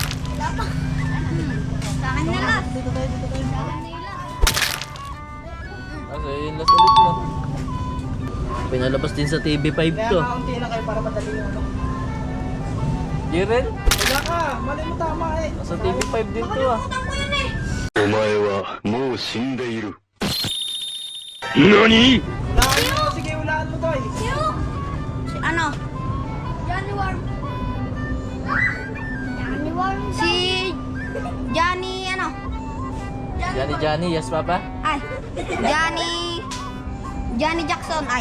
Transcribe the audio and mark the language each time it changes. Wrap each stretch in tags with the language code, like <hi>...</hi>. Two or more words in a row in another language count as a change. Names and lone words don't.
<tl>Sa akin na lang. Dito tayo, dito tayo. Kasi yun last ulit na. Pinalabas din sa TV5 Kaya to. kaunti lang kayo para madali yung ano. Di rin? Wala ka, mali mo tama eh. Nasa TV5 din to ah. Nakalimutan ko yun eh.</tl> <ja>お前はもう死んでいる。何？</ja> <tl>Hulaan mo, sige hulaan mo to eh. Si ano? Johnny Worm. Johnny Worm. Si Johnny ano?</tl> <en>Johnny, yes papa?</en> <tl>Ay. Johnny Jackson ay.</tl>